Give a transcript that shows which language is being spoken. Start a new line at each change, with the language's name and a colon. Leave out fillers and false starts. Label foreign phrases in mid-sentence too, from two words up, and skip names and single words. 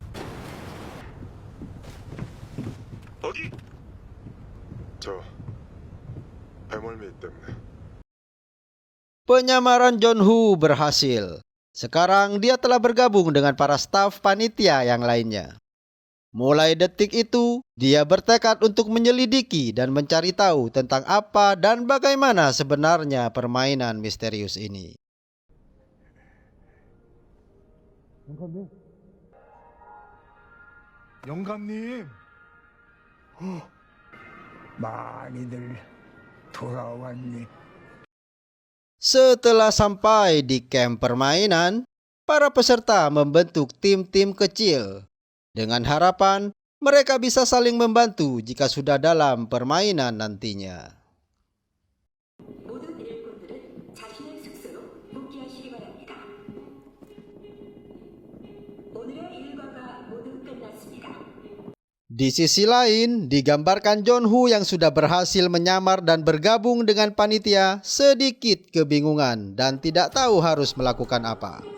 Indonesian: Penyamaran John Woo berhasil. Sekarang dia telah bergabung dengan para staf panitia yang lainnya. Mulai detik itu, dia bertekad untuk menyelidiki dan mencari tahu tentang apa dan bagaimana sebenarnya permainan misterius ini.
Korean: 영감님, 많이들 돌아왔니?
Indonesian: Setelah sampai di camp permainan, para peserta membentuk tim-tim kecil. Dengan harapan mereka bisa saling membantu jika sudah dalam permainan nantinya.
Korean: 모든 일꾼들은 자신의 숙소로 복귀하시기 바랍니다. 오늘의 일과가 모두 끝났습니다.
Indonesian: Di sisi lain, digambarkan John Woo yang sudah berhasil menyamar dan bergabung dengan panitia sedikit kebingungan dan tidak tahu harus melakukan apa.